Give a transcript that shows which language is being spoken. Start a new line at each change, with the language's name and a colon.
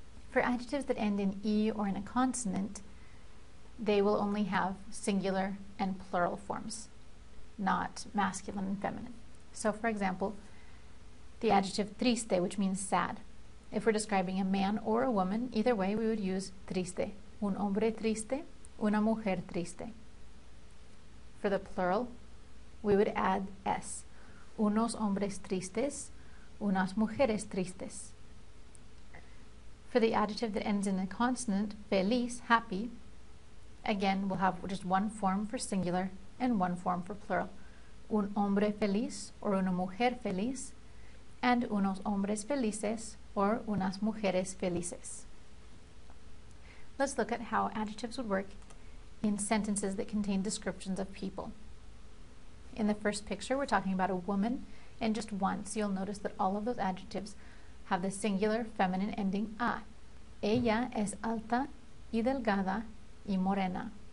English: For adjectives that end in e or in a consonant, they will only have singular and plural forms, not masculine and feminine. So for example, the adjective triste, which means sad. If we're describing a man or a woman, either way we would use triste.
Spanish: Un hombre triste, una mujer triste.
English: For the plural, we would add s.
Spanish: Unos hombres tristes, unas mujeres tristes.
English: For the adjective that ends in a consonant, feliz, happy, again we'll have just one form for singular and one form for plural.
Spanish: Un hombre feliz or una mujer feliz, and unos hombres felices or unas mujeres felices.
English: Let's look at how adjectives would work in sentences that contain descriptions of people. In the first picture, we're talking about a woman, and just once you'll notice that all of those adjectives have the singular feminine ending a.
Spanish: Ella es alta y delgada y morena.